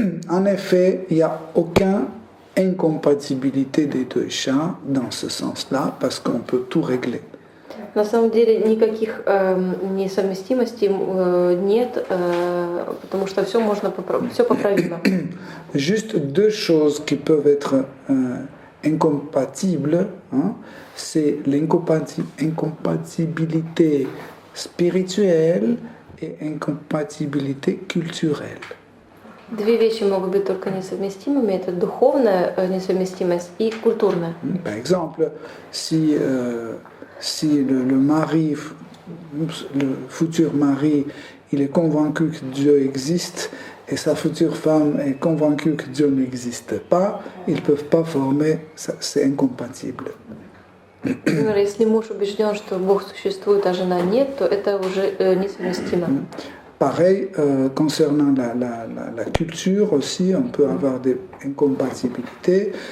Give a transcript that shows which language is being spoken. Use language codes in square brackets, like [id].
[fr] En effet, il n'y a aucune incompatibilité des deux chats dans ce sens-là, parce qu'on peut tout régler. [ru] На самом деле никаких несовместимостей нет, потому что все можно все поправимо. [fr] Juste deux choses qui peuvent être incompatibles, hein, c'est l'incompatibilité spirituelle et incompatibilité culturelle. [ru] Две вещи могут быть только несовместимыми. Это духовная несовместимость и культурная. [fr] Par exemple, si le mari, le futur mari, il est convaincu que Dieu existe et sa future femme est convaincue que Dieu n'existe pas, ils ne peuvent pas former, c'est incompatible. [ru] Например, если муж убежден, что Бог существует, а жена нет, то это уже несовместимо. [fr] Pareil, concernant la culture aussi, on peut avoir des incompatibilités.